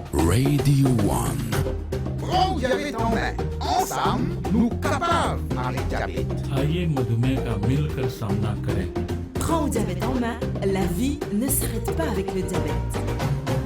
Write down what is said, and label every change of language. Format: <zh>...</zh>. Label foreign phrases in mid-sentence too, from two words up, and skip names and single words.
<fr>Radio One. Prends diabète en main. Ensemble, nous capables avec diabète.</fr> <hi>आइए मधुमेह का मिलकर सामना करें।</hi> <fr>Prends au diabète en main, la vie ne s'arrête pas avec le diabète.</fr>